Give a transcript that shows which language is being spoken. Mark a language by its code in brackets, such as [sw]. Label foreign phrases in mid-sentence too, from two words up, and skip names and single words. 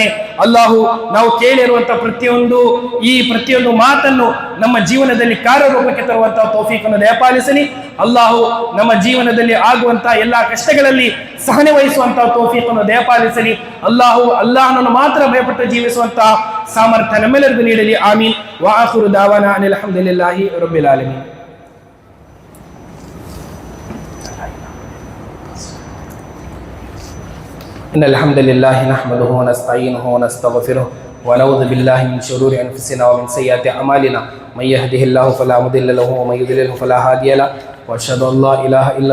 [kn] ಅಲ್ಲಾಹು ನಾವು ಕೇಳಿರುವಂತಹ ಪ್ರತಿಯೊಂದು ಮಾತನ್ನು ನಮ್ಮ ಜೀವನದಲ್ಲಿ ಕಾರ್ಯರೂಪಕ್ಕೆ ತರುವಂತಹ ತೌಫೀಕನ್ನು ದಯಪಾಲಿಸಲಿ. ಅಲ್ಲಾಹು ನಮ್ಮ ಜೀವನದಲ್ಲಿ ಆಗುವಂತಹ ಎಲ್ಲಾ ಕಷ್ಟಗಳಲ್ಲಿ ಸಹನೆ ವಹಿಸುವಂತಹ ತೌಫೀಕನ್ನು ದಯಪಾಲಿಸಲಿ. ಅಲ್ಲಾಹನನ್ನು ಮಾತ್ರ ಭಯಪಟ್ಟು ಜೀವಿಸುವಂತಹ ಸಾಮರ್ಥ್ಯ ನಮ್ಮೆಲ್ಲರಿಗೂ ನೀಡಲಿ. ಆಮೀನ್. [ar] و آخر دعوانا أن الحمد لله رب العالمين. إن الحمد لله نحمده ونستعينه ونستغفره ونعوذ بالله من شرور أنفسنا ومن سيئات أعمالنا من يهده الله فلا مضل له ومن يضلل فلا هادي له وأشهد أن لا إله إلا